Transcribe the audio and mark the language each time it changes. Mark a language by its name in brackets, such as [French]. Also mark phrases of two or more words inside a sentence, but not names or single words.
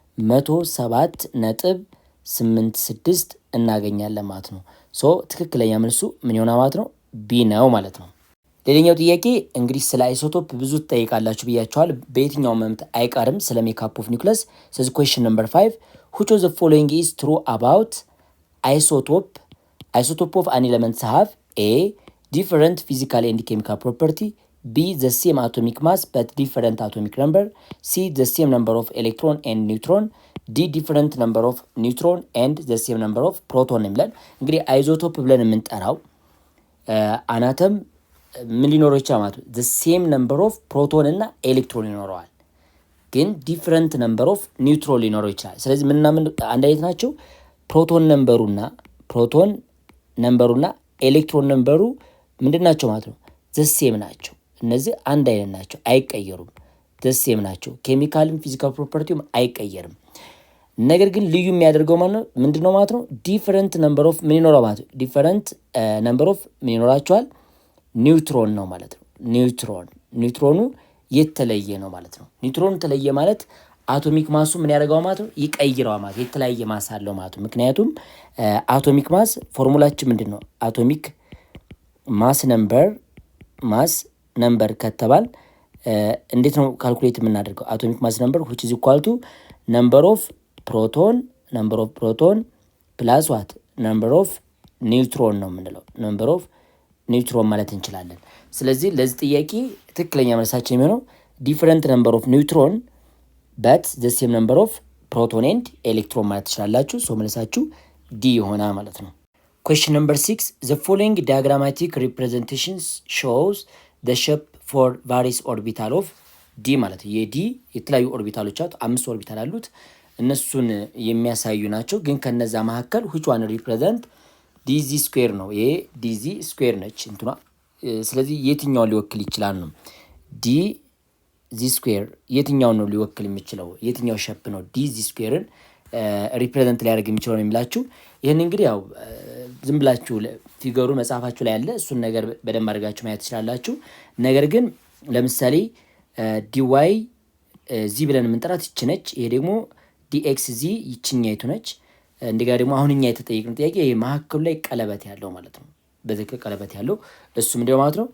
[Amharic] 107.86 እናገኛለን ማለት ነው። ሶ ትክክለኛ መልሱ ምን ይሆናል ማለት ነው? ቢ ነው ማለት ነው። ሌላኛው ጥያቄ እንግዲህ ስለ አይሶቶፕ ብዙ ትጠይቃላችሁ ብያቸዋል። በየትኛው መምት አይቀርም ስለ [English] makeup of nucleus። [Amharic] ስለዚህ [English] question number 5 which of the following is true about isotope of an element have a different physical and chemical property, b the same atomic mass but different atomic number, c the same number of electron and neutron, d different number of neutron and the same number of proton [Amharic] ብለን እንግዲህ አይሶቶፕ ብለን የምንጠራው አናተም ምን ሊኖረው ይችላል ማለት ነው? [English] the same number of proton [Amharic] እና ኤሌክትሮን ይኖረዋል፣ ግን [English] different number of neutron [Amharic] ሊኖረው ይችላል። ስለዚህ ምንና ምን አንድ አይነት ናቸው? [English] proton number and electron number [Amharic] ምንድን ናቸው ማለት ነው? [English] the same [Amharic] ናቸው። እነዚህ አንድ አይነት ናቸው፣ አይቀየሩም። [English] the same [Amharic] ናቸው። [English] chemical physical property [Amharic] አይቀየርም። ነገር ግን ልዩ የሚያደርገው ማለት ነው ምንድን ነው ማለት ነው? [English] different number of [Amharic] ምን ይኖረው ማለት ነው? [English] different number of [Amharic] ምን ይኖራቸዋል? ኒውትሮን ነው ማለት ነው። ኒውትሮኑ የተለየ ነው ማለት ነው። ኒውትሮኑ ተለየ ማለት [English] atomic mass [Amharic] ምን ያደርገው ማለት ነው? ይቀይረዋል ማለት የተለያየ ማስ አለው ማለት ነው። ምክንያቱም [English] atomic mass formula [Amharic] ምንድን ነው? [English] atomic mass number [Amharic] ከተባል እንዴት ነው ካልኩሌት የምናደርገው? [English] atomic mass number which is equal to number of proton plus what number of ኒውትሮን [Amharic] ነው የምንለው። [English] number of ኒውትሮን [Amharic] ማለት እንችላለን። ስለዚህ ለዚህ ጥያቄ ትክክለኛ መልሳችን የሚሆነው [English] different number of neutron but the same number of proton and electron [Amharic] ማለት ትችላላችሁ። ሶ መልሳችሁ ዲ ይሆናል ማለት ነው። [English] question number [Amharic] 6 [English] the following diagrammatic representations shows the shape for various orbital of d [Amharic] ማለት ነው። የዲ የተለያዩ ኦርቢታሎች አሉት፣ 5 ኦርቢታል አሉት። እነሱን የሚያሳዩ ናቸው። ግን ከነዛ መካከል [English] which one represent dz square [Amharic] ነው። ይሄ [English] dz square [Amharic] ነች እንትኗ። ስለዚህ የትኛውን ሊወክል ይችላል ነው? [English] dz square [Amharic] የትኛውን ነው ሊወክል የሚችለው? የትኛው ሸፕ ነው [English] dz square represent [Amharic] ሊያደርግ የሚችለው ነው የሚላችሁ። ይህን እንግዲህ ያው ዝም ብላችሁ ፊገሩ መጽሐፋችሁ ላይ ያለ እሱን ነገር በደንብ አድርጋችሁ ማየት ትችላላችሁ። ነገር ግን ለምሳሌ ዲዋይ ዚ ብለን የምንጠራት ይች ነች። ይሄ ደግሞ ዲኤክስ ዚ ይችኛይቱ ነች። እንደጋ ደግሞ አሁን እኛ የተጠየቅነው ጥያቄ ይሄ መሀከሉ ላይ ቀለበት ያለው ማለት ነው። በዚህ ቀለበት ያለው እሱ ምንድነው ማለት ነው?